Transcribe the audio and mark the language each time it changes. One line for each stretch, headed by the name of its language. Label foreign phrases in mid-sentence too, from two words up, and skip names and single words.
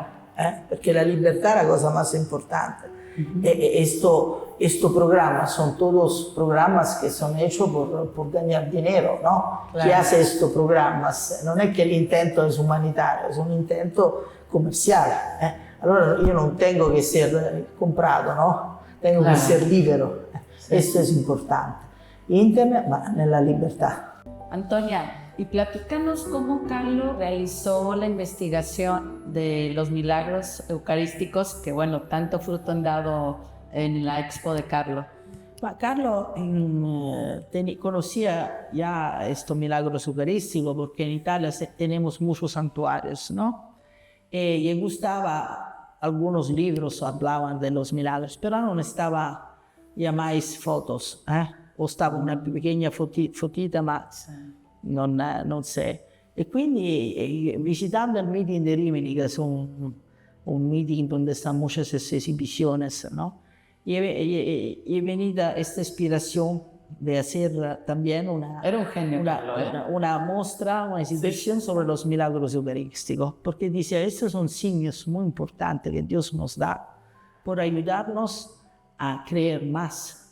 Spanish: Porque la libertad es la cosa más importante. Estos programas son todos programas que son hechos por ganar dinero, ¿no? Claro. ¿Qué hace estos programas? No es que el intento es humanitario, es un intento comercial. Allora yo no tengo que ser comprado, ¿no? Tengo que ser libre. Esto es importante. Internet,
Italian: ma nella libertad.
Spanish: Antonia, y platícanos cómo Carlo realizó la investigación de los milagros eucarísticos que, bueno, tanto fruto han dado en la expo de Carlo. Carlo conocía ya estos milagros eucarísticos porque en Italia tenemos muchos santuarios, ¿no? Y le gustaba, algunos libros hablaban de los milagros, pero no estaba ya más fotos, o estaba una pequeña fotita,
Italian: ma non sé. E quindi visitando
Spanish: el meeting de Rimini, que es un meeting donde están muchas exhibiciones, ¿no? Y venida esta inspiración de hacer también una muestra, una exhibición sobre los milagros eucarísticos, porque dice, estos son signos muy importantes que Dios nos da por ayudarnos a creer más.